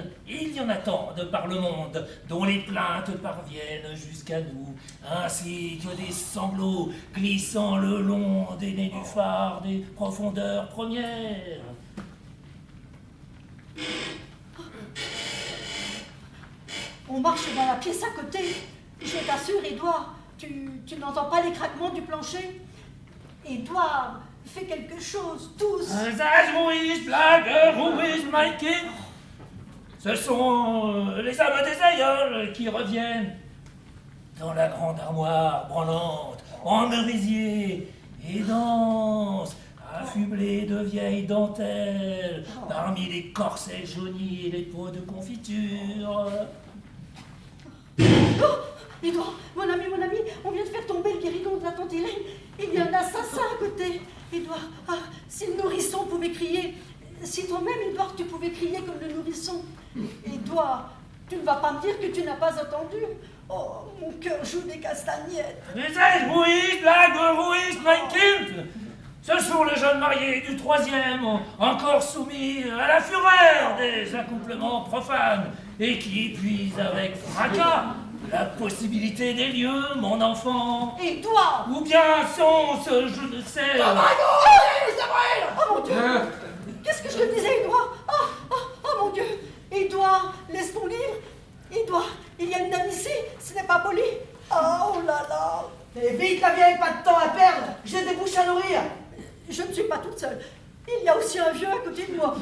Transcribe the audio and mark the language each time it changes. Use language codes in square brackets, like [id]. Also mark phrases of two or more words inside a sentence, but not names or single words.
[fr] Il y en a tant de par le monde dont les plaintes parviennent jusqu'à nous, ainsi que des sanglots glissant le long des nénuphars des profondeurs premières. On marche dans la pièce à côté. Je t'assure, Édouard, tu n'entends pas les craquements du plancher? Édouard, fais quelque chose, tous. [de] Sei ruhig, bleibe ruhig, mein Kind. [fr] Ce sont les âmes des aïeuls qui reviennent dans la grande armoire branlante, en merisier, et dansent, affublés de vieilles dentelles, parmi les corsets jaunis et les pots de confiture. Oh, Édouard, mon ami, on vient de faire tomber le guéridon de la tante Hélène. Il y a un assassin à côté. Édouard, si le nourrisson pouvait crier, si toi-même, Édouard, tu pouvais crier comme le nourrisson. Édouard, tu ne vas pas me dire que tu n'as pas entendu. Oh, mon cœur joue des castagnettes. [de] Sei ruhig, bleibe ruhig, mein Kind. [fr] Ce sont les jeunes mariés du 3e, encore soumis à la fureur des accouplements profanes, et qui épuisent avec fracas la possibilité des lieux, mon enfant. Édouard! Ou bien sont-ce, je ne sais... [en] Oh my God! [fr] Oh mon Dieu! Qu'est-ce que je te disais, Édouard? Oh mon Dieu! Édouard, laisse ton livre! Édouard, il y a une dame ici, ce n'est pas poli! Oh là là! Et vite, la vieille, pas de temps à perdre! J'ai des bouches à nourrir! Je ne suis pas toute seule. il y a aussi un vieux à côté de moi.